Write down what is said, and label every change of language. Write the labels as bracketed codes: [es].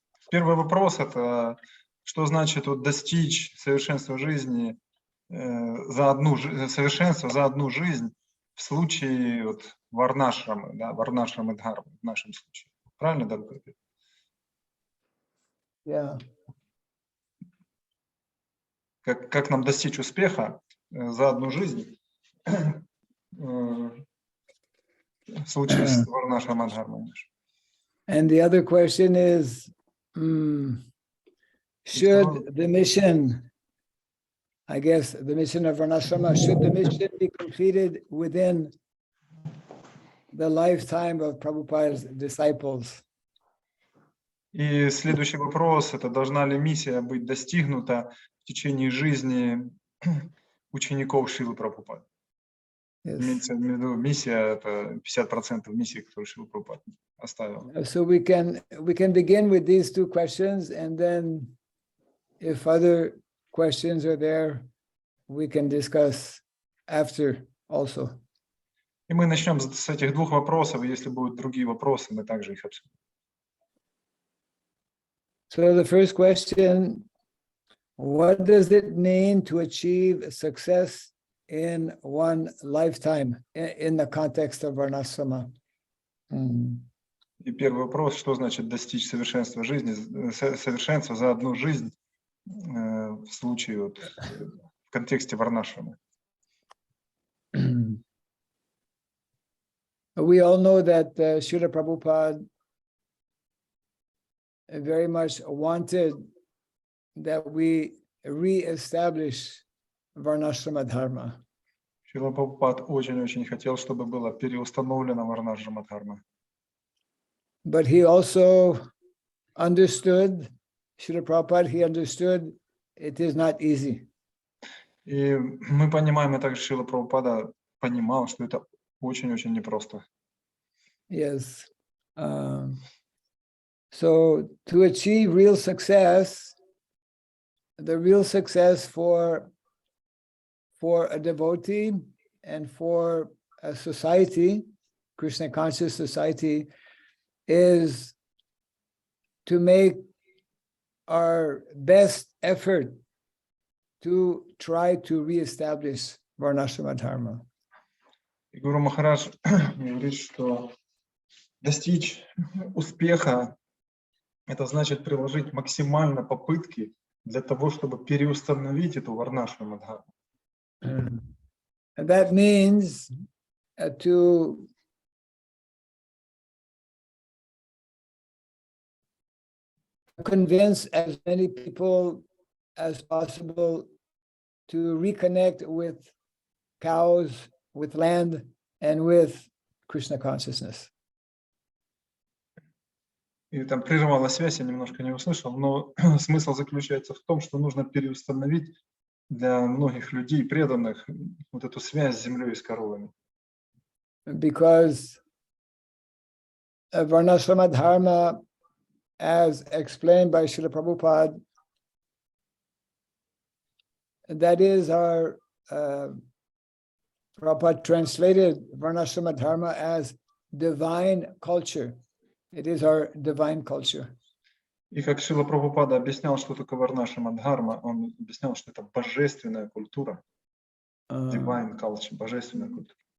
[ru] Первый вопрос – это что значит вот достичь совершенства жизни совершенства за одну жизнь в случае вот Варнашрамы, да, Варнашрамы Дхармы в нашем случае. Правильно, Дарука? [en] Yeah. [ru] Как нам достичь успеха за одну жизнь в случае с Варнашрамой Дхармой? [en] And the other question is, should the mission, I guess the mission of Varnashrama, should the mission be completed within the lifetime of Prabhupada's disciples? [ru] И следующий вопрос – это должна ли миссия быть достигнута в течение жизни учеников Шрилы Прабхупады. [en] Yes. [ru] Имеется в виду миссия, это 50% миссии, которую Шрила Прабхупада оставил. [en] So we can begin with these two questions, and then if other questions are there, we can discuss after also. [ru] И мы начнем с этих двух вопросов, и если будут другие вопросы, мы также их обсудим. [en] So the first question, what does it mean to achieve success in one lifetime in the context of varnashrama? [ru] И первый вопрос, что значит достичь совершенства жизни, совершенства за одну жизнь в случае вот, в контексте варнашрамы? [en] We all know that Srila Prabhupada very much wanted that we re-establish varnashrama dharma. [ru] Шрила Прабхупад очень-очень хотел, чтобы было переустановлено варнашрама дхарма. [en] But he also understood, Srila Prabhupada, he understood it is not easy. [ru] И мы понимаем, и также Шрила Прабхупада понимал, что это очень-очень непросто. [en] Yes. So to achieve real success, the real success for a devotee and for a society, Krishna conscious society, is to make our best effort to try to reestablish varnashrama dharma. [ru] И Гуру Махарадж говорит, что достичь успеха – это значит приложить максимально попытки для того, чтобы переустановить эту варнашраму дхарму. [en] And that means to convince as many people as possible to reconnect with cows, with land, and with Krishna consciousness. [ru] И там прервалась связь, я немножко не услышал, но смысл заключается в том, что нужно переустановить для многих людей, преданных, вот эту связь с землей и с коровами. [en] Because varnashrama dharma, as explained by Srila Prabhupada, that is our, Prabhupada translated varnashrama dharma as divine culture. It is our divine culture. [ru] И как Шрила Прабхупада объяснял, что такое варнашрама дхарма, он объяснял, что это божественная культура, [en] divine culture, [ru] божественная культура.